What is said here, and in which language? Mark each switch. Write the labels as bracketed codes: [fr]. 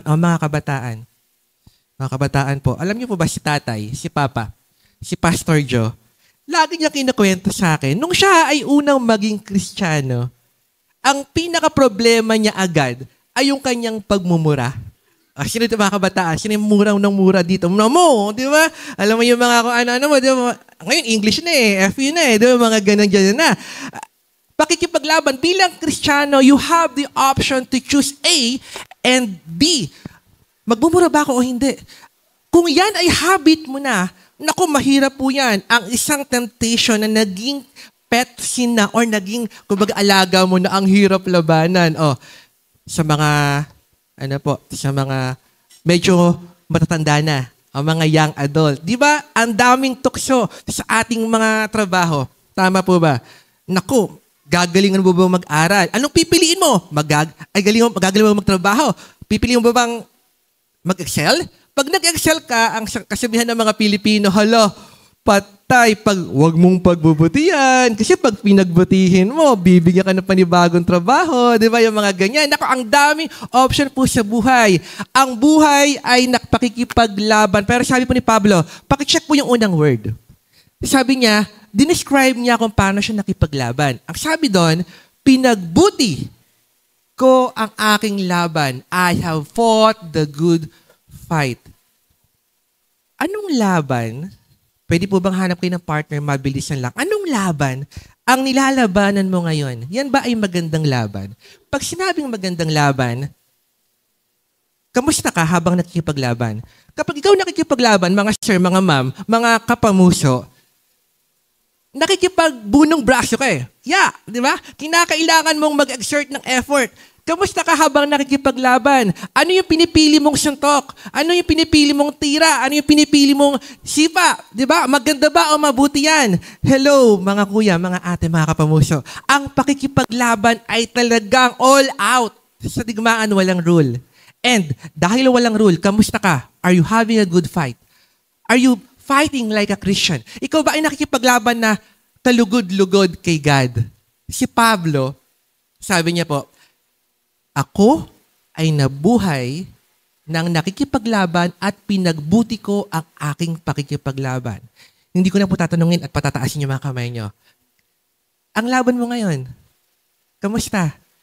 [tl] Mga kabataan. Mga kabataan po, alam niyo po ba si tatay, si papa, si Pastor Joe, lagi niya kinukwento sa akin, nung siya ay unang maging Kristiyano, ang pinaka-problema niya agad ay yung kanyang pagmumura. Sino ito mga kabataan? Sino yung murang ng mura dito? Mo, di ba? Alam mo yung mga kung ano mo, di ba? Ngayon, English na FU na di ba? Mga ganun dyan na. Pakikipaglaban. Bilang Kristiyano, [en] you have the option to choose A and B. [tl] Magmumura ba ako o hindi? Kung yan ay habit mo na, naku, mahirap po yan. Ang isang temptation na naging pet sin na or naging, kumbaga, alaga mo na ang hirap labanan. Sa mga, sa mga medyo matatanda na, ang mga young adult. Di ba? Ang daming tukso sa ating mga trabaho. Tama po ba? Naku, gagalingan mo ba mag-aral? Anong pipiliin mo? Gagaling mo magtrabaho? Pipiliin mo ba bang mag-excel? Pag nag-excel ka, ang kasabihan ng mga Pilipino, hala, patay, wag mong pagbubutihan. Kasi pag pinagbutihin mo, bibigyan ka ng panibagong trabaho. Di ba yung mga ganyan? Naku, ang daming option po sa buhay. Ang buhay ay nakapakikipaglaban. Pero sabi po ni Pablo, pakicheck po yung unang word. Sabi niya, dinescribe niya kung paano siya nakipaglaban. Ang sabi doon, pinagbuti ko ang aking laban. [en] I have fought the good fight. [tl] Anong laban? Pwede po bang hanap kayo ng partner, mabilisan lang? Anong laban ang nilalabanan mo ngayon? Yan ba ay magandang laban? Pag sinabing magandang laban, kamusta ka habang nakikipaglaban? Kapag ikaw nakikipaglaban, mga sir, mga ma'am, mga kapamuso, nakikipagbunong braso ka eh. Yeah, di ba? Kinakailangan mong mag-exert ng effort. Kamusta ka habang nakikipaglaban? Ano yung pinipili mong suntok? Ano yung pinipili mong tira? Ano yung pinipili mong sipa? Di ba? Maganda ba o mabuti yan? Hello, mga kuya, mga ate, mga kapamuso. Ang pakikipaglaban ay talagang [en] all out. [tl] Sa digmaan, walang rule. And dahil walang rule, kamusta ka? [en] Are you having a good fight? Are you fighting like a Christian? [tl] Ikaw ba ay nakikipaglaban na talugod-lugod kay God? Si Pablo, sabi niya po, ako ay nabuhay nang nakikipaglaban at pinagbuti ko ang aking pakikipaglaban. Hindi ko na po tatanungin at patataasin yung mga kamay nyo. Ang laban mo ngayon, kamusta?